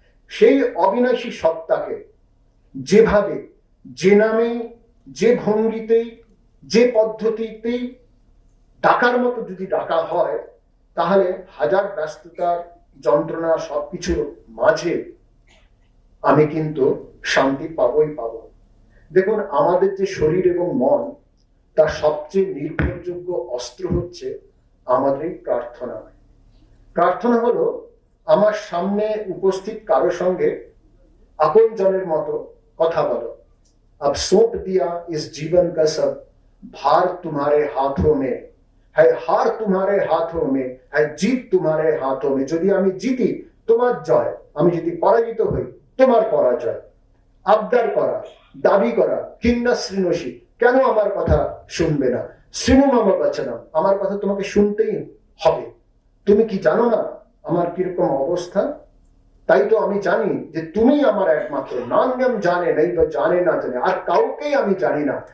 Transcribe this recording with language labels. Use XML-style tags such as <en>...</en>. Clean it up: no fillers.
<bn>সেই অবিনাশী সত্তাকে যেভাবে, যে নামে, যে ভঙ্গিতেই, যে পদ্ধতিতেই ডাকার মতো যদি ডাকা হয়, তাহলে হাজার ব্যস্ততার যন্ত্রণা সবকিছুর মাঝে আমি কিন্তু শান্তি পাবই পাবো। দেখুন, আমাদের যে শরীর এবং মন, তার সবচেয়ে নির্ভরযোগ্য অস্ত্র হচ্ছে আমাদের প্রার্থনা। প্রার্থনা হলো আমার সামনে উপস্থিত কারো সঙ্গে আপন জনের মতো কথা বলো।</bn> <hi>अब सौंप दिया इस जीवन का सब भार तुम्हारे हाथों में है, हार तुम्हारे हाथों में है, जीत तुम्हारे हाथों में।</hi> <bn>যদি আমি জিতি তোমার জয়, আমি যদি পরাজিত হই তোমার পরাজয়। আবদার করা, দাবি করা, কিন্না শ্রীনসী, কেন আমার কথা শুনবে না? শ্রীনু মামা বাচনম, আমার কথা তোমাকে শুনতেই হবে। তুমি কি জানো না আমার কিরকম অবস্থা? তাই তো আমি জানি যে তুমি আমার একমাত্র, নান্যম জানে নেই বা জানে না জানে, আর কাউকেই আমি জানি না।</bn>